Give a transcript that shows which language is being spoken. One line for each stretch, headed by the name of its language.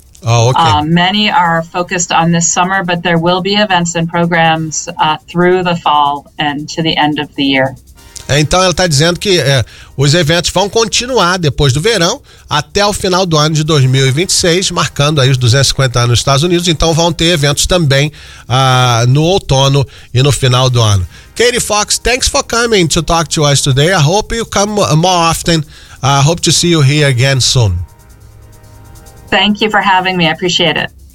English: Oh, okay. Many are focused on this summer, but there will be events and programs through the fall and to the end of the year.
Portuguese: Então, ela está dizendo que os eventos vão continuar depois do verão até o final do ano de 2026, marcando aí os 250 anos nos Estados Unidos. Então, vão ter eventos também no outono e no final do ano.
English: Katie Fox, thanks for coming to talk to us today. I hope you come more often. I hope to see you here again soon. Thank you for having me. I appreciate it.